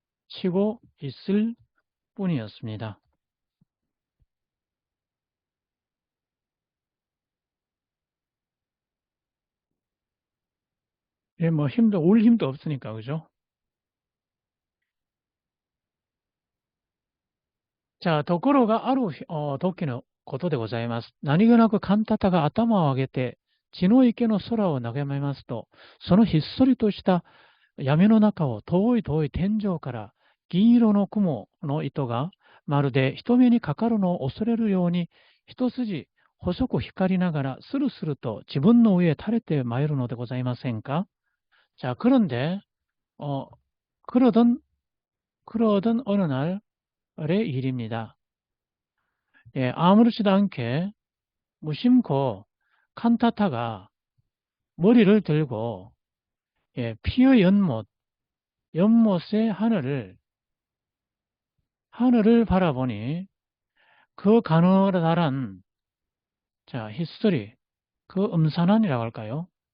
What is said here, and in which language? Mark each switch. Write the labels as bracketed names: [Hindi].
[Korean] 치고 있을 뿐이었습니다. 예, 뭐 올 힘도 없으니까, 그죠? [Japanese] じゃあ、ところがある時のことでございます。何気なくカンタタが頭を上げて、血の池の空を眺めますと、そのひっそりとした闇の中を遠い遠い天井から銀色の雲の糸がまるで人目にかかるのを恐れるように一筋細く光りながらスルスルと自分の上へ垂れてまいるのでございませんか。 [Korean] 자、 그런데 어, 그러던 그러던 어느 날의 일입니다. 예, 아무렇지도 않게 무심코 칸타타가 머리를 들고 예, 피어 연못의 하늘을 바라보니 그 가느다란 자, 히스토리 그 음산한이라고 할까요?